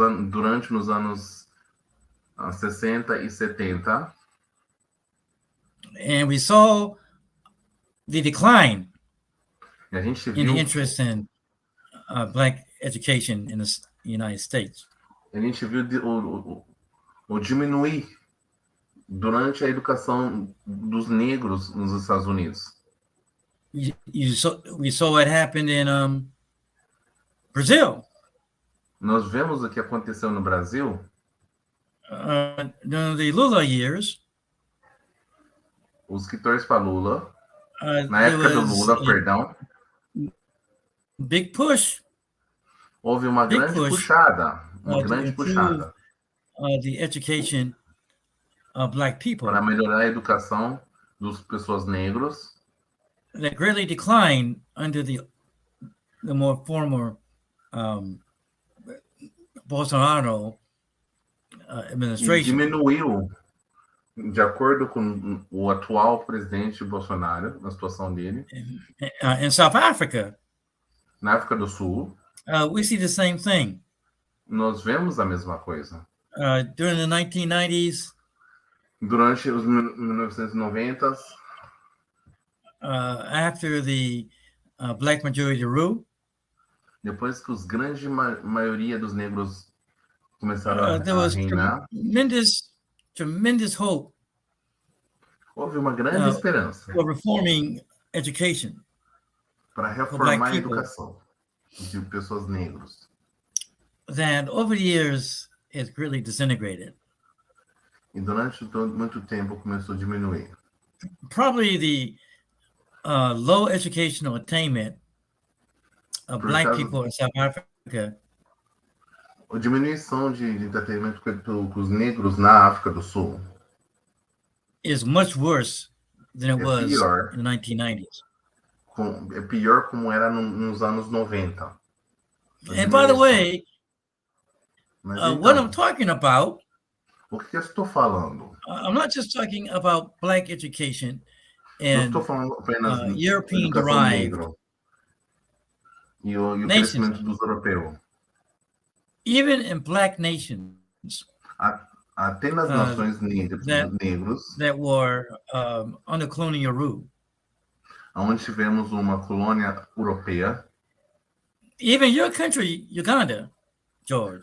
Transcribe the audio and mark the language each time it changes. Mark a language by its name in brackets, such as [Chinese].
[Portuguese] Durante os anos 60 e 70. [English] And we saw the decline [Portuguese] e a gente [English] in the interest in Black education in the United States. [Portuguese] A gente viu o diminuir durante a educação dos negros nos Estados Unidos. [English] We saw what happened in Brazil. [Portuguese] Nós vemos o que aconteceu no Brasil. [English] During the Lula years. [Portuguese] Os que torcem para Lula. Na época do Lula, perdão. [English] Big push. [Portuguese] Houve uma grande puxada. Uma grande puxada. [English] The education of Black people. [Portuguese] Para melhorar a educação das pessoas negras. [English] That greatly declined under the more former Bolsonaro administration. [Portuguese] Diminuiu, de acordo com o atual presidente Bolsonaro, na situação dele. [English] In South Africa, [Portuguese] na África do Sul, [English] we see the same thing. [Portuguese] Nós vemos a mesma coisa. [English] During the 1990s, [Portuguese] durante os 1990s, [English] after the Black majority rule, [Portuguese] depois que os grande maioria dos negros começaram a reinar, [English] tremendous hope. [Portuguese] Houve uma grande esperança. [English] For reforming education. [Portuguese] para reformar a educação de pessoas negras, [English] that over the years it's really disintegrated. [Portuguese] e durante muito tempo começou a diminuir. [English] Probably the low educational attainment of Black people in South Africa. [Portuguese] A diminuição de entretenimento com os negros na África do Sul [English] is much worse than it was in the 1990s. [Portuguese] É pior como era nos anos 90. [English] And by the way, what I'm talking about, [Portuguese] o que eu estou falando? [English] I'm not just talking about Black education and [Portuguese] não estou falando apenas [English] European [Portuguese] educação [English] derived [Portuguese] negra e o crescimento dos europeus. [English] Even in Black nations, [Portuguese] até nas nações negros [English] that were under colonial rule, [Portuguese] onde tivemos uma colônia europeia. [English] Even your country, Uganda, George.